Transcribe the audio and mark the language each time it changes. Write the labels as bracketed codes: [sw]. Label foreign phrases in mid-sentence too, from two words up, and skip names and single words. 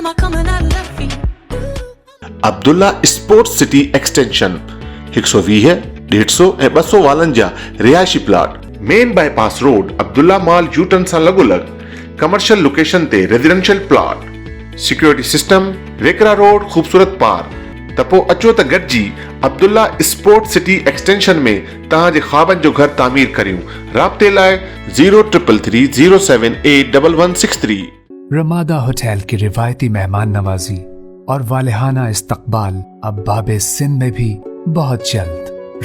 [sd] عبداللہ اسپورٹس سٹی ایکسٹینشن 120 150 ऐं 252 रिहायशी प्लाट [en] main bypass road [sd] अब्दुल्ला मॉल यूटर्न सां लॻोलॻ [en] commercial location [sd] ते [en] residential plot security system [sd] रेकरा रोड खूबसूरत पार्क त पोइ अचो त गॾिजी अब्दुल्ला स्पोर्ट सिटी एक्सटेंशन में तव्हांजे ख्वाबनि जो घर तामीर करियूं। राब्ते लाइ 0333078163। [ur] رمادا ہوٹل کی روایتی مہمان نوازی اور والہانہ استقبال اب بابِ سندھ میں بھی بہت جلد.